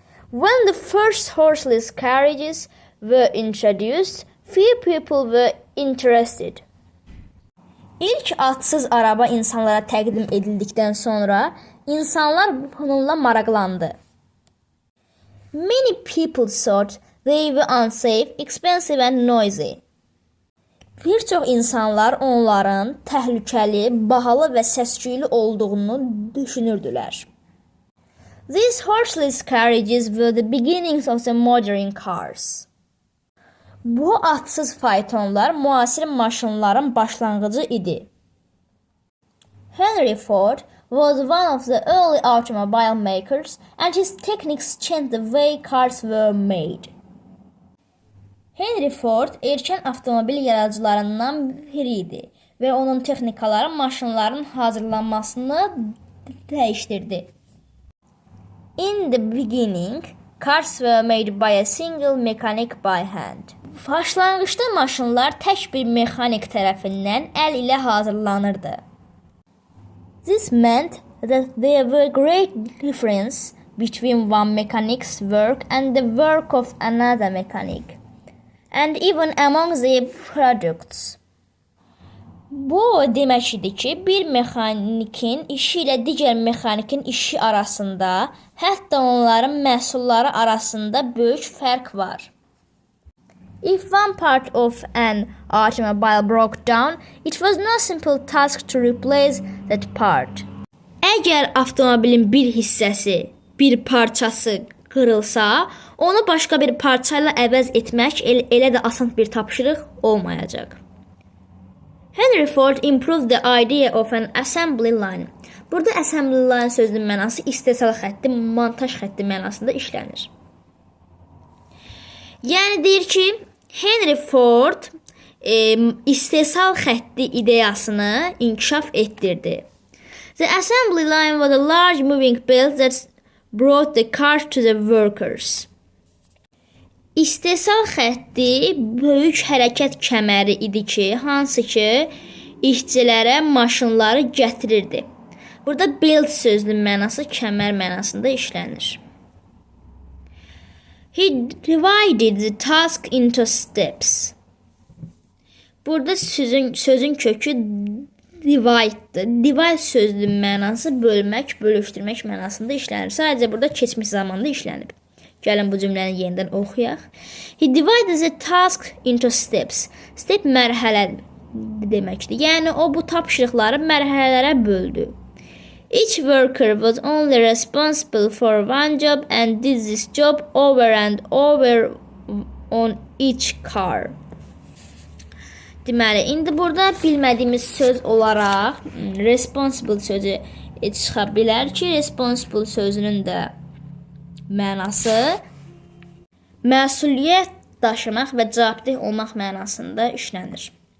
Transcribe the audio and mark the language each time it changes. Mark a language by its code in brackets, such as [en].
[en] When the first horseless carriages were introduced, few people were interested. [az] İlk atsız araba insanlara təqdim edildikdən sonra insanlar bununla maraqlandı. [en] Many people thought they were unsafe, expensive and noisy. [az] Bir çox insanlar onların təhlükəli, bahalı və səs-küylü olduğunu düşünürdülər. [en] These horseless carriages were the beginnings of the modern cars. [az] Bu atsız faytonlar müasir maşınların başlanğıcı idi. [en] Henry Ford was one of the early automobile makers and his techniques changed the way cars were made. [az] Henry Ford erkən avtomobil yaradıcılarından biri idi və onun texnikaları maşınların hazırlanmasını dəyişdirdi. [en] In the beginning, cars were made by a single mechanic by hand. [az] Başlanğıçda maşınlar tək bir mexanik tərəfindən əl ilə hazırlanırdı. [en] This meant that there were great difference between one mechanic's work and the work of another mechanic, and even among the products. [az] Bu demək idi ki, bir mexanikin işi ilə digər mexanikin işi arasında, hətta onların məhsulları arasında böyük fərq var. [en] If one part of an automobile broke down, it was no simple task to replace that part. [az] Əgər avtomobilin bir hissəsi, bir parçası qırılsa, onu başqa bir parça ilə əvəz etmək elə də asan bir tapşırıq olmayacaq. [en] Henry Ford improved the idea of an assembly line. [az] Burada assembly line sözünün mənası istehsal xətti, montaj xətti mənasında işlənir. Yəni deyir ki, Henry Ford istehsal xətti ideyasını inkişaf etdirdi. [en] The assembly line was a large moving belt that brought the cars to the workers. [az] İstehsal xətti böyük hərəkət kəməri idi ki, hansı ki, işçilərə maşınları gətirirdi. Burada belt sözünün mənası kəmər mənasında işlənir. [en] He divided the task into steps. [az] Burada sözün kökü divide'dır. Divide sözünün mənası bölmək, bölüşdürmək mənasında işlənir. Sadəcə burada keçmiş zamanda işlənib. Gəlin bu cümləni yenidən oxuyaq. [en] He divided the task into steps. [az] Step mərhələ deməkdir. Yəni o bu tapşırıqları mərhələlərə böldü. [en] Each worker was only responsible for one job and did this job over and over on each car. [az] Deməli, indi burada bilmədiyimiz söz olaraq responsible sözü çıxa bilər ki, responsible sözünün də mənası məsuliyyət daşımaq və cavabdeh olmaq mənasında işlənir.